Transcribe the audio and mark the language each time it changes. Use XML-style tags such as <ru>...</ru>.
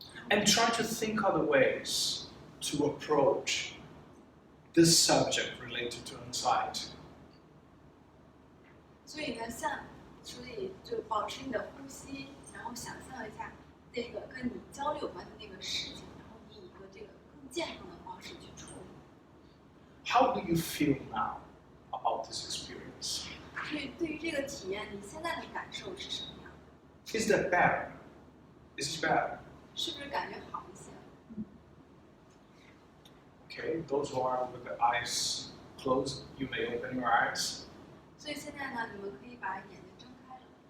<en>And try to think other ways to approach this subject related to anxiety.</en> <zh>所以就保持你的呼吸，然后想象一下这个跟你焦虑有关的那个事情，然后你以一个这个更健康的方式去处理。</zh> <en>How do you feel now about this experience?</en> <zh>所以对于这个体验，你现在的感受是什么样的？</zh> <en>Is that better? Is it better?</en> <zh>是不是感觉好一些？</zh> <en>Okay, those who are with the eyes closed, you may open your eyes.</en> <zh>所以现在呢，你们可以把眼睛睁开了。</zh>